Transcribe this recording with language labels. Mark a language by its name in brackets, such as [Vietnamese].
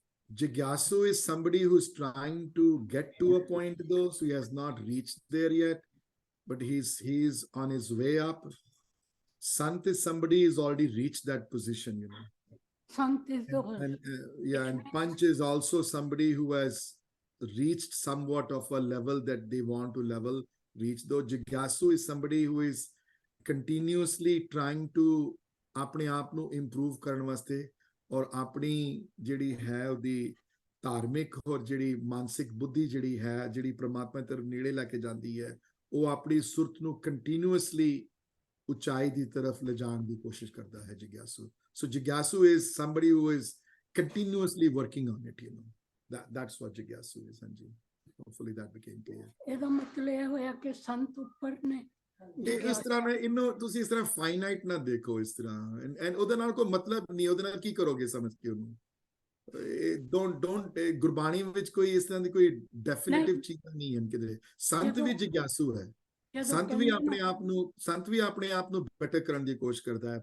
[English] Jigyasu is somebody who's trying to get to a point though, so he has not reached there yet, but he's on his way up. Sant is somebody who's already reached that position, you know. Sant is the and Panch is also somebody who has reached somewhat of a level that they want to reach. Though Jigyasu is somebody who is continuously trying to [Punjabi] ਆਪਣੇ ਆਪ ਨੂੰ improve ਕਰਨ ਵਾਸਤੇ ਔਰ ਆਪਣੀ ਜਿਹੜੀ ਹੈ ਉਹਦੀ ਧਾਰਮਿਕ ਔਰ ਜਿਹੜੀ ਮਾਨਸਿਕ ਬੁੱਧੀ ਜਿਹੜੀ ਹੈ, ਜਿਹੜੀ ਪ੍ਰਮਾਤਮਾ ਤਰਫ ਨੇੜੇ ਲੈ ਕੇ ਜਾਂਦੀ ਹੈ, ਉਹ ਆਪਣੀ ਸੁਰਤ ਨੂੰ ਕੰਟੀਨਿਊਸਲੀ ਉਚਾਈ ਦੀ ਤਰਫ ਲਿਜਾਣ ਦੀ ਕੋਸ਼ਿਸ਼ ਕਰਦਾ ਹੈ ਜਿਗਿਆਸੂ. [English] So Jigyasu is somebody who is continuously working on it, you know. That's what Jigyasu is, Anji. Hopefully that became clear. [Punjabi] ਇਹਦਾ ਮਤਲਬ ਇਹ ਹੋਇਆ ਕਿ ਸੰਤ ਉੱਪਰ ਨੇ. ਇਸ ਤਰ੍ਹਾਂ ਮੈਂ ਇਹਨੂੰ ਤੁਸੀਂ ਇਸ ਤਰ੍ਹਾਂ ਫਾਈਨਾਈਟ ਨਾ ਦੇਖੋ ਇਸ ਤਰ੍ਹਾਂ, ਐਂਡ ਉਹਦੇ ਨਾਲ ਕੋਈ ਮਤਲਬ ਨਹੀਂ, ਉਹਦੇ ਨਾਲ ਕੀ ਕਰੋਗੇ ਸਮਝ ਕੇ ਉਹਨੂੰ. ਡੋਂਟ ਗੁਰਬਾਣੀ ਵਿੱਚ ਕੋਈ ਇਸ ਤਰ੍ਹਾਂ ਦੀ ਕੋਈ ਡੈਫੀਨਿਟਿਵ ਚੀਜ਼ ਨਹੀਂ ਹੈ ਕਿਤੇ. ਸੰਤ ਵੀ ਜਿਗਿਆਸੂ ਹੈ. ਸੰਤ ਵੀ ਆਪਣੇ ਆਪ ਨੂੰ ਬੈਟਰ ਕਰਨ ਦੀ ਕੋਸ਼ਿਸ਼ ਕਰਦਾ ਹੈ.